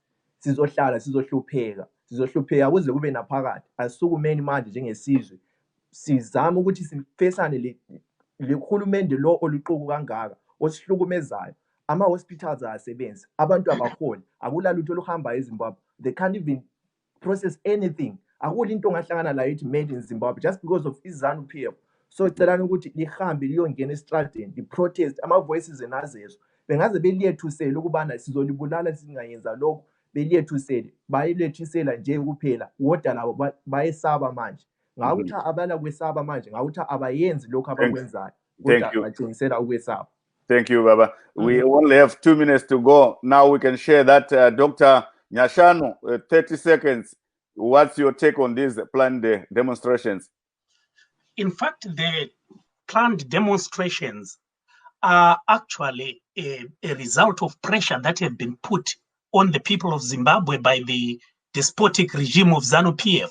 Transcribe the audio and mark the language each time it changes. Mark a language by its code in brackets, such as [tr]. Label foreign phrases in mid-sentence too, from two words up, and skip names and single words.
[nd] Sizohlala sizohlupheka kuze kube naphakade. Asisukumeni manje njengesizwe. Sizama ukuthi sifesane lehulumende lo oluqoku kangaka osihlukumezayo. Ama-hospitals asebenzi, abantu abaholi, akulalutho oluhamba eZimbabwe. [en] They can't even process anything. [nd] Akula into ongahlangana layo ithi [en] made in Zimbabwe just because of ZANU-PF. [nd] So celani ukuthi lihambe liyongena estradini, li-protest, ama-voices enazezo. Bengaze beliyethusele ukubana sizolibulala singayenza lokho, beliyethusele, bayelethisela nje kuphela, kodwa labo bayesaba manje. Ngawuthi abala kwesaba manje, ngawuthi abayenzi lokho abakwenzayo. Kodwa batshengisela ukwesaba. [en] Thank you, Baba. We only have 2 minutes to go. Now we can share that. Dr. Nyashanu, 30 seconds. What's your take on these planned demonstrations? In fact, the planned demonstrations are actually a result of pressure that have been put on the people of Zimbabwe by the despotic regime of ZANU-PF.